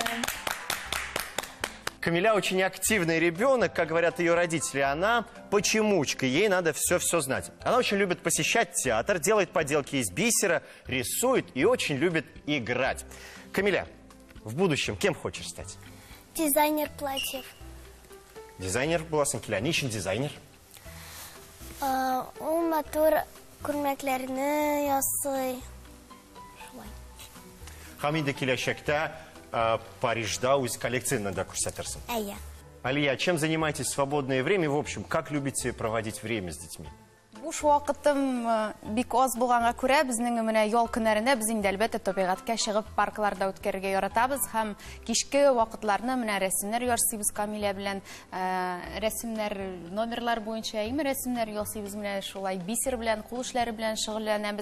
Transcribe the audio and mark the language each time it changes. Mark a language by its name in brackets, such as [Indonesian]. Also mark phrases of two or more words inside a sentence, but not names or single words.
[Russian] Камиля очень активный ребенок, как говорят ее родители. Она почемучка, ей надо все знать. Она очень любит посещать театр, делает поделки из бисера, рисует и очень любит играть. Камиля, в будущем кем хочешь стать? Дизайнер платьев. [Tatar] Дизайнер боласың, ничен дизайнер? Ул матур күрмәкләрне ясый. Хамида киләчәктә Парижда үз коллекцияны да күрсәтерсең. Әйе. [Russian] Алия, чем занимаетесь в свободное время? В общем, как любите проводить время с детьми? [Tatar] Буш вакытым бик аз булганга күрә, безнең менә ял көннәрендә без инде әлбәттә табигатькә чыгып паркларда үткәрергә яратабыз һәм кичке вакытларны менә рәсемнәр ясыйбыз Камиля белән, рәсемнәр номерлар буенча рәсемнәр ясыйбыз, менә шулай бисер белән, кул эшләре белән шөгыльләнәбез.